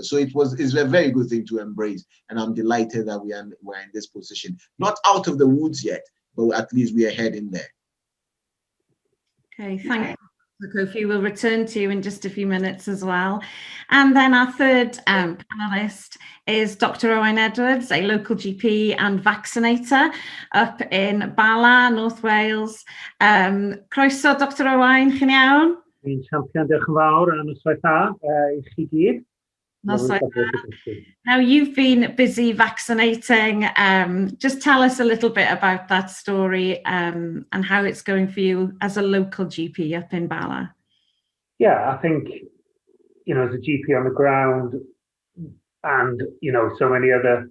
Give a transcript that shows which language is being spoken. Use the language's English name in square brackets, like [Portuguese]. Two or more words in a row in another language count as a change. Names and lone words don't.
[English] So it's a very good thing to embrace. And I'm delighted that we're in this position. Not out of the woods yet, but at least we are heading there. Okay, thank you, Kofi. We'll return to you in just a few minutes as well. And then our third panelist is Dr. Owain Edwards, a local GP and vaccinator up in Bala, North Wales. [Welsh] Croeso, Dr. Owain, chi'n iawn? Fi'n champion, diolch yn fawr am y swaith I chi gyd. [English] Now, you've been busy vaccinating. Just tell us a little bit about that story and how it's going for you as a local GP up in Bala. Yeah, I think, as a GP on the ground and, so many other